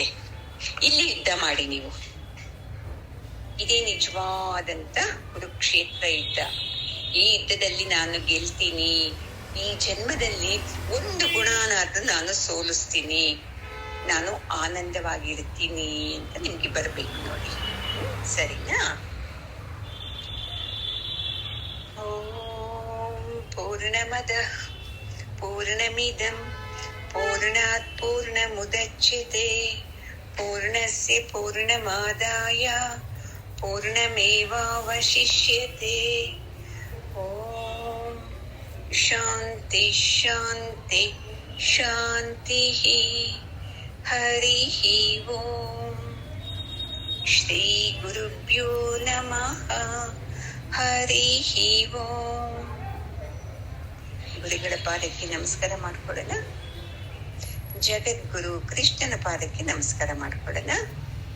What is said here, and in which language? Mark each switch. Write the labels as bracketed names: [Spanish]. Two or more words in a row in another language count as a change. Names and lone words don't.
[Kannada] ಇಲ್ಲಿ ಯುದ್ಧ ಮಾಡಿ ನೀವು, ಇದೇ ನಿಜವಾದಂತ ಕುರುಕ್ಷೇತ್ರ ಯುದ್ಧ. ಈ ಯುದ್ಧದಲ್ಲಿ ನಾನು ಗೆಲ್ತೀನಿ, ಈ ಜನ್ಮದಲ್ಲಿ ಒಂದು ಗುಣನಾದ್ರೂ ನಾನು ಸೋಲಿಸ್ತೀನಿ, ನಾನು ಆನಂದವಾಗಿರ್ತೀನಿ ಅಂತ ನಿಮ್ಗೆ ಬರ್ಬೇಕು ನೋಡಿ. ಸರಿನಾ? [Sanskrit] ಓಂ ಪೂರ್ಣಮದಃ ಪೂರ್ಣಮಿದಂ ಪೂರ್ಣಾತ್ ಪೂರ್ಣಮುದಚ್ಯತೆ ಪೂರ್ಣಸ್ಯ ಪೂರ್ಣಮಾದಾಯ ಪೂರ್ಣಮೇವಾವಶಿಷ್ಯತೆ. ಓಂ ಶಾಂತಿ ಶಾಂತಿ ಶಾಂತಿ. ಹರಿ ಓಂ. ಶ್ರೀ ಗುರುಭ್ಯೋ ನಮಃ. ಹರಿ ಓಂ. [Kannada] ಗುರುಗಳ ಪಾದಕ್ಕೆ ನಮಸ್ಕಾರ ಮಾಡ್ಕೊಳ್ಳೋಣ. ಜಗದ್ಗುರು ಕೃಷ್ಣನ ಪಾದಕ್ಕೆ ನಮಸ್ಕಾರ ಮಾಡ್ಕೊಳ್ಳೋಣ.